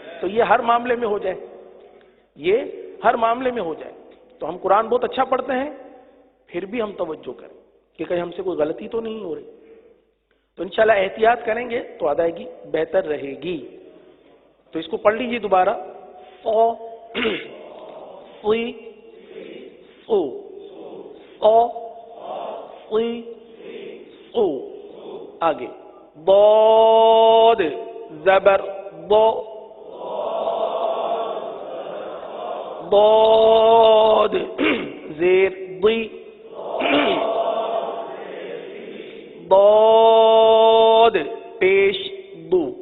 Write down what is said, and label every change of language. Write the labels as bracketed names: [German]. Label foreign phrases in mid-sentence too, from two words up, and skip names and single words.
[Urdu] تو یہ ہر معاملے میں ہو جائے، یہ ہر معاملے میں ہو جائے. تو ہم قرآن بہت اچھا پڑھتے ہیں پھر بھی ہم توجہ کریں کہ کہیں ہم سے کوئی غلطی تو نہیں ہو رہی. تو انشاءاللہ احتیاط کریں گے تو ادائیگی بہتر رہے گی. تو اس کو پڑھ لیجیے دوبارہ. او قی او. او قی او. آگے ضاد زبر ضو. ضاد زیر ضی. ضاد پیش دو.